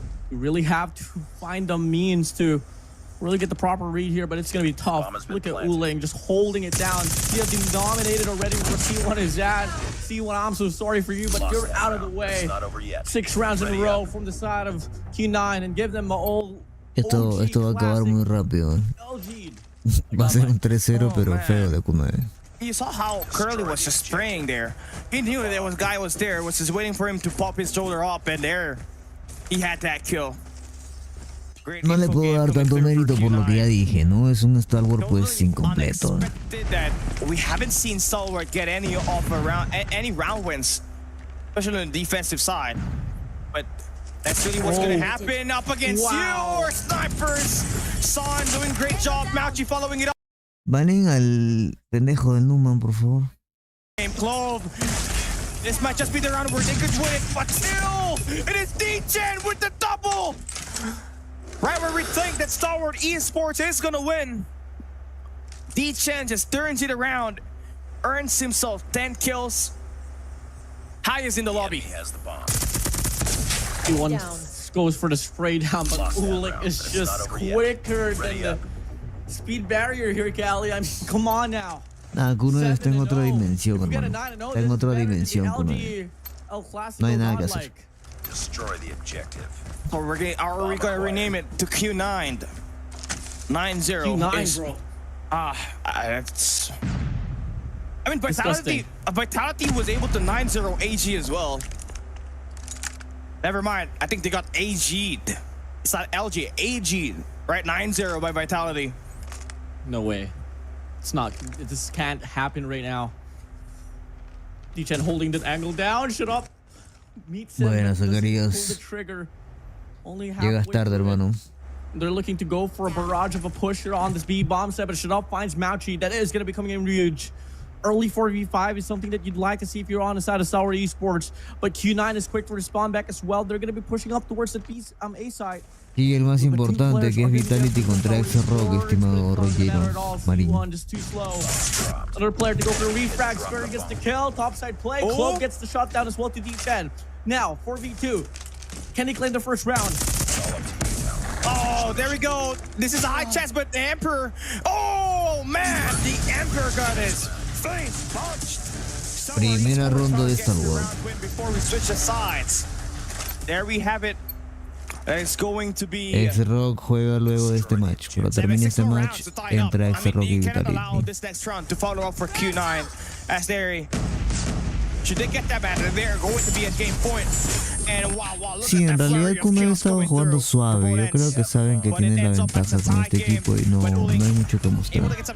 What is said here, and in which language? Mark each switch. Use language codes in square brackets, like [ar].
[en] You really have to find the means to really get the proper read here, but it's going to be tough. Look at Uling just holding it down. He has been dominated already where C1 is at. C1, I'm so sorry for you, but you're out of the way. 6 rounds in a row from the side of Q9 and give them an old [es] Esto va a acabar muy rápido. Va a ser un 3-0, pero feo de Q9. [en] You saw how Curly was just spraying there. He knew that there was guy was there, was just waiting for him to pop his shoulder up, and there he had that kill. [es] No le puedo dar tanto mérito por lo que ya dije, ¿no? Es un Stalwart pues incompleto. [en] We haven't seen Stalwart get any round wins, especially on the defensive side. But that's really what's gonna happen up against your snipers. Son doing great job. Mauchi following it up. [es] Banen al pendejo del Numan, por favor. [en] Clove. This might just be the round where they could win it, but still, it is D10 with the double. Right where we think that Stalwart Esports is gonna win. D10 just turns it around, earns himself 10 kills, highest in the lobby. He has the bomb. He goes for the spray down, but Uling is just quicker than the speed barrier here, Cali. I mean, come on now. [es] Nah, Q9 está en otra dimensión, hermano. Está en otra dimensión, Q9. No hay nada que hacer. [en] Destroy the objective. Or are we gonna rename it to Q9? 9-0. Q9, bro. It's... I mean, Vitality was able to 9-0 AG as well. Never mind. I think they got AG'd. It's not LG, AG'd. Right? 9-0 by Vitality. No way. It's not. This can't happen right now. D10 holding that angle down. Shut up. [es] Buenas, Zacarías. Llegas tarde, hermano. [en] They're looking to go for a barrage of a pusher on this B bomb set, but Shut Up finds Mauchi. That is going to be coming in huge. Early 4v5 is something that you'd like to see if you're on the side of Stalwart Esports, but Q9 is quick to respond back as well. They're going to be pushing up towards the B A side. [es] Y el más importante que es Vitality contra X-Rock, estimado Rogero Marín. [en] Just too slow. Another player to go for a refrag. Skurry gets the kill. Topside play. Clove gets the shot down as well to D10. Now 4v2. Can they claim the first round? Oh, there we go. This is a high chance, but the Emperor. Oh man, the Emperor got his face punched. [es] Primera ronda de Stalwart. [en] Before we switch the sides. There we have it. It's going to be [es] X-Rock juega luego de este match. Cuando termine este match, entra X-Rock y Vitality. [en] This next round to follow up for Q9 as they should they get that battle, they're going to be at game point. And wow, [es] Sí, en realidad Q9 estaba jugando suave. Yo creo que saben que tienen la ventaja con este equipo y no hay mucho que mostrar.